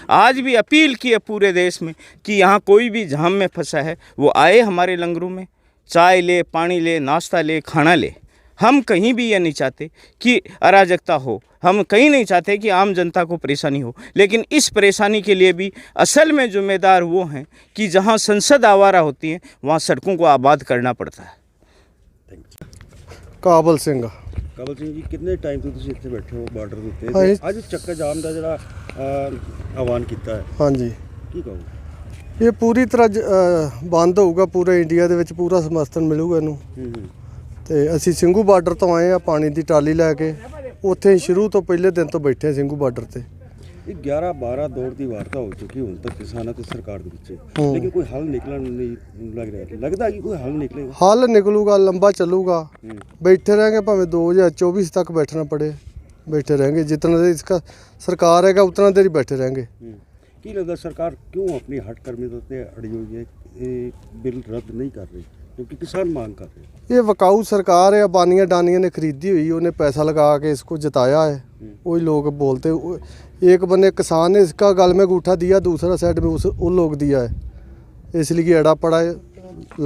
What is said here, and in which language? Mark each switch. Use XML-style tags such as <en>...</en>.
<hi>आज भी अपील की है पूरे देश में कि यहाँ कोई भी जाम में फंसा है वो आए हमारे लंगरों में, चाय ले, पानी ले, नाश्ता ले, खाना ले। हम कहीं भी ये नहीं चाहते कि अराजकता हो, हम कहीं नहीं चाहते कि आम जनता को परेशानी हो, लेकिन इस परेशानी के लिए भी असल में जिम्मेदार वो हैं कि जहाँ संसद आवारा होती है वहाँ सड़कों को आबाद करना पड़ता है।</hi> <pa>ਕਾਬਲ ਸਿੰਘ ਕਾਬਲ ਸਿੰਘ ਜੀ, ਕਿੰਨੇ ਟਾਈਮ ਤੋਂ ਤੁਸੀਂ ਇੱਥੇ ਬੈਠੇ ਹੋ ਬਾਰਡਰ ਦੇ ਉੱਤੇ? ਹਾਂਜੀ। ਅੱਜ ਚੱਕਾ ਜਾਮ ਦਾ ਜਿਹੜਾ ਆਹਵਾਨ ਕੀਤਾ ਹੈ, ਹਾਂਜੀ ਕੀ ਕਹੋ? ਇਹ ਪੂਰੀ ਤਰ੍ਹਾਂ ਬੰਦ ਹੋਊਗਾ, ਪੂਰੇ ਇੰਡੀਆ ਦੇ ਵਿੱਚ ਪੂਰਾ ਸਮਰਥਨ ਮਿਲੂਗਾ ਇਹਨੂੰ। ਤੇ ਅਸੀਂ ਸਿੰਘੂ ਬਾਰਡਰ ਤੋਂ ਆਏ ਆ ਪਾਣੀ ਦੀ ਟਰਾਲੀ ਲੈ ਕੇ, ਉੱਥੇ ਹੀ ਸ਼ੁਰੂ ਤੋਂ ਪਹਿਲੇ ਦਿਨ ਤੋਂ ਬੈਠੇ ਸਿੰਘੂ ਬਾਰਡਰ ਤੇ। ਇਹ 11-12 ਦੌਰ ਦੀ ਵਾਰਤਾ ਹੋ ਚੁੱਕੀ ਹੁਣ ਤੱਕ ਕਿਸਾਨਾਂ ਤੇ ਸਰਕਾਰ ਦੇ ਵਿੱਚ, ਲੇਕਿਨ ਕੋਈ ਹੱਲ ਨਿਕਲਣ ਨਹੀਂ ਲੱਗ ਰਿਹਾ। ਲੱਗਦਾ ਕਿ ਕੋਈ ਹੱਲ ਨਿਕਲੇਗਾ? ਹੱਲ ਨਿਕਲੂਗਾ, ਲੰਬਾ ਚੱਲੂਗਾ,</pa> <hi>बैठे रहेंगे भावें 2024 तक बैठना पड़े, बैठे रहेंगे जितना देर इसका सरकार हैगा उतना देर ही बैठे रहेंगे।</hi> <pa>ਕੀ ਲੱਗਦਾ ਸਰਕਾਰ ਕਿਉਂ ਆਪਣੀ ਹੱਟ ਕਰਮੀ ਦੇ ਉੱਤੇ ਅੜੀ ਹੋਈ ਹੈ? ਇਹ ਬਿੱਲ ਰੱਦ ਨਹੀਂ ਕਰ ਰਹੀ</pa> <hi>क्योंकि किसान मांग कर रहे हैं। ये वकाऊ सरकार है, अबानिया डानिया ने खरीदी हुई, उन्हें पैसा लगा के इसको जिताया है। वही लोग बोलते, एक बने किसान ने इसका गल में अंगूठा दिया, दूसरा साइड में वो लोग दिया है, इसलिए अड़ा पड़ा है।</hi>